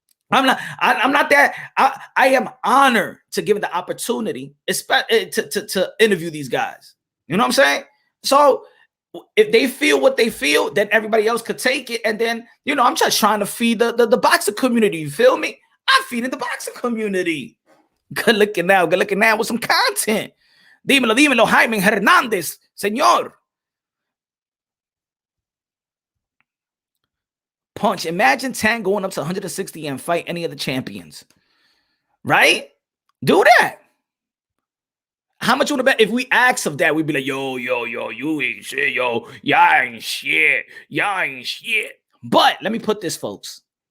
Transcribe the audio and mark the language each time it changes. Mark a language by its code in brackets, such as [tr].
[en] I'm not that. I am honored to give the opportunity to interview these guys. You know what I'm saying? So if they feel what they feel, then everybody else could take it. And then, I'm just trying to feed the boxing community. You feel me? I'm feeding the boxing community. Good looking now with some content. [es] Dímelo, Jaime Hernández, señor. [en] Punch, imagine Tan going up to 160 and fight any of the champions. Right? Do that. How much would it bet if we ask of that? We'd be like, yo, you ain't shit, yo. Y'all ain't shit. Y'all ain't shit. But let me put this, folks.